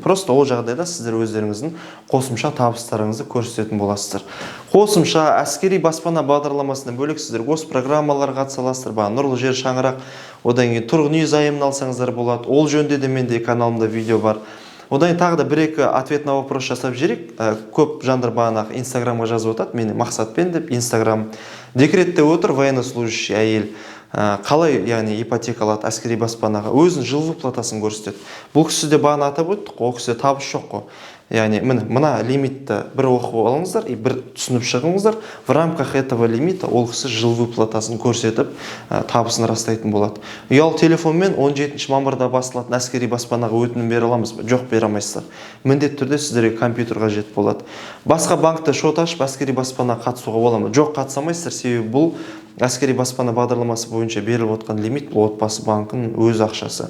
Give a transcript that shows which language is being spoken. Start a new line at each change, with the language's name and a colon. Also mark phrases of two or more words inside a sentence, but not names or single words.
Kazakh: Просто ол жағдайда сіздер өздеріңіздің қосымша табыстарыңызды көрсететін боласыздар. Қосымша әскери баспана бағдарламасынан бөлек сіздер осы программаларға қатыса аласыздар. Нұрлы жер шаңырақ, одан кейін тұрғын үй займын алсаңыздар болады. Ол жөнінде де менде каналымда видео бар. Одан тағы да бір-екі
Russian: ответ на вопрос
Kazakh: жасап жіберейік. Көп жандар бағанағы инстаграмға жазып отады, мені Мақсатпен деп. Инстаграм декретте отыр, военнослужащий әйел қалай, яғни ипотека алады әскери баспанаға, өзінің жылғы платасын көрсетеді. Бұл кісі де бағана атап өттік, ол кісіде табыс жоқ қой. Яғни мына лимитті бір оқып алыңыздар, бір түсініп шығыңыздар.
Russian: В рамках этого лимита
Kazakh: ол кісі жылғы платасын көрсетіп, табысын растайтын болады. Ұялы телефонмен 17 мамырда басталатын әскери баспанаға өтінім бере аламыз ба? Жоқ, бере алмайсыздар. Міндетті түрде сіздерге компьютер қажет болады. Басқа банкта шот ашып әскери баспанаға қатысуға бола ма? Жоқ, қатыса алмайсыздар, себебі бұл әскери баспана бағдарламасы бойынша беріліп отқан лимит отбасы банкының өз ақшасы.